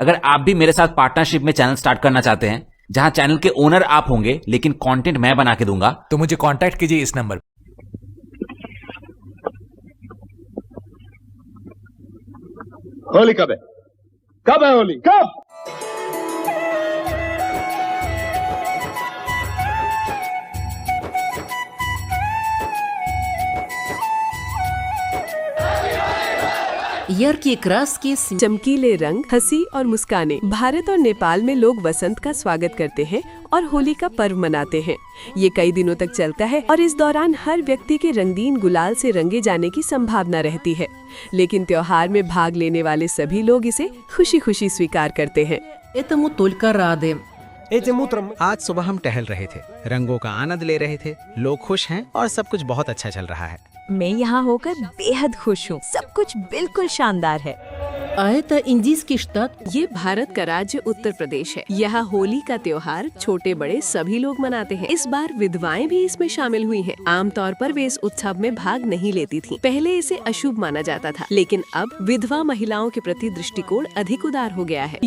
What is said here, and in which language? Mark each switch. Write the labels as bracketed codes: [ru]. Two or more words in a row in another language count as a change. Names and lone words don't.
[hi] अगर आप भी मेरे साथ पार्टनरशिप में चैनल स्टार्ट करना चाहते हैं, जहां चैनल के ओनर आप होंगे लेकिन कंटेंट मैं बना के दूंगा, तो मुझे कांटेक्ट कीजिए इस नंबर। होली कब है? कब है होली? कब? [ru] яркие краски, [hi] चमकीले रंग, हंसी और मुस्काने। भारत और नेपाल में लोग वसंत का स्वागत करते हैं और होली का पर्व मनाते हैं। ये कई दिनों तक चलता है और इस दौरान हर व्यक्ति के रंगीन गुलाल से रंगे जाने की संभावना रहती है। लेकिन त्योहार में भाग लेने वाले सभी लोग इसे खुशी खुशी स्वीकार करते हैं। [ru] этому только рады। [hi] आज सुबह हम टहल रहे थे, रंगों का आनंद ले रहे थे। लोग खुश हैं और सब कुछ बहुत अच्छा चल रहा है। मैं यहाँ होकर बेहद खुश हूँ। सब कुछ बिल्कुल शानदार है। [ru] А это इंडीज़ский штат। [hi] ये भारत का राज्य उत्तर प्रदेश है। यहाँ होली का त्योहार छोटे बड़े सभी लोग मनाते हैं। इस बार विधवाएं भी इसमें शामिल हुई हैं। आमतौर पर वे इस उत्सव में भाग नहीं लेती थीं। पहले इसे अशुभ माना जाता था, लेकिन अब विधवा महिलाओं के प्रति दृष्टिकोण अधिक उदार हो गया है।